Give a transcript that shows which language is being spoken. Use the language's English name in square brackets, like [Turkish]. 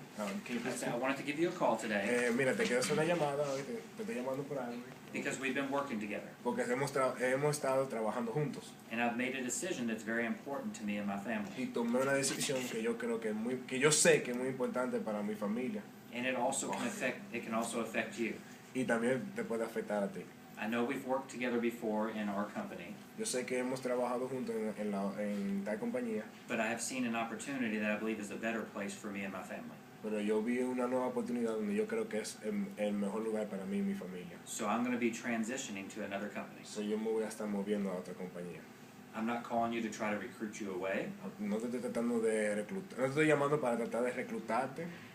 [English] I wanted to give you a call today [Spanish] mira, te quiero hacer una llamada hoy, te estoy llamando por algo. [English] because we've been working together. [Spanish] Porque hemos estado trabajando juntos. [English] And I've made a decision that's very important to me and my family. [Spanish] Y tomé una decisión que yo creo que yo sé que es muy importante para mi familia. [English] And it can also affect you. [Spanish] Y también te puede afectar a ti. [English] I know we've worked together before in our company, [Spanish] Yo sé que hemos trabajado juntos en tal compañía, [English] but I have seen an opportunity that I believe is a better place for me and my family. [Spanish] pero yo vi una nueva oportunidad donde yo creo que es el mejor lugar para mí y mi familia. [English] So I'm going to be transitioning to another company. [Spanish] So yo me voy a estar moviendo a otra compañía. [English] I'm not calling you to try to recruit you away. [Spanish] No te estoy tratando de reclutar, no te estoy llamando para tratar de reclutarte.